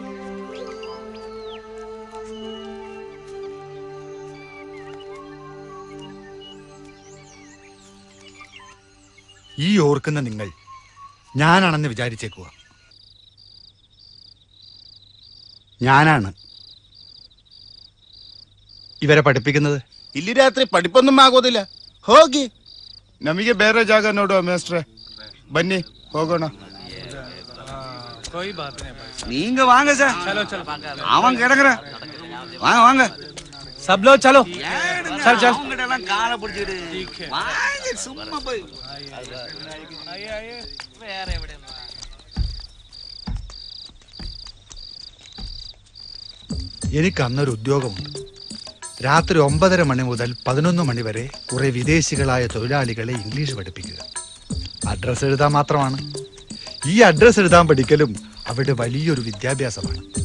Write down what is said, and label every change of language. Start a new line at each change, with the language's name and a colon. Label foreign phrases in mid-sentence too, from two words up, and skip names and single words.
Malayalam: ഈ ഓർക്കുന്ന നിങ്ങൾ ഞാനാണെന്ന് വിചാരിച്ചേക്കുക. ഞാനാണ് ഇവരെ പഠിപ്പിക്കുന്നത്.
Kannada: ಇಲ್ಲಿ ರಾತ್ರಿ ಪಡಿಪೊಂದು ಆಗೋದಿಲ್ಲ, ಹೋಗಿ. ನಮಗೆ ಬೇರೆ ಜಾಗ ನೋಡುವ ಮೇಸ್ಟ್ರೆ, ಬನ್ನಿ ಹೋಗೋಣ.
Tamil: நீங்க வாங்க சார். அவன் கிடக்குற வாங்க வாங்க.
Hindi: सब लोग चलो. चल चल.
Tamil: அவங்ககிட்ட எல்லாம் காலை பிடிச்சிட்டு வாங்க, சும்மா போய்.
Malayalam: എനിക്ക് അന്നൊരു ഉദ്യോഗമുണ്ട്. രാത്രി 9:30 മണി മുതൽ 11 മണി വരെ കുറെ വിദേശികളായ തൊഴിലാളികളെ ഇംഗ്ലീഷ് പഠിപ്പിക്കുക. അഡ്രസ്സ് എഴുതാൻ മാത്രമാണ്. ഈ അഡ്രസ്സ് എഴുതാൻ പഠിക്കലും അവിടെ വലിയൊരു വിദ്യാഭ്യാസമാണ്.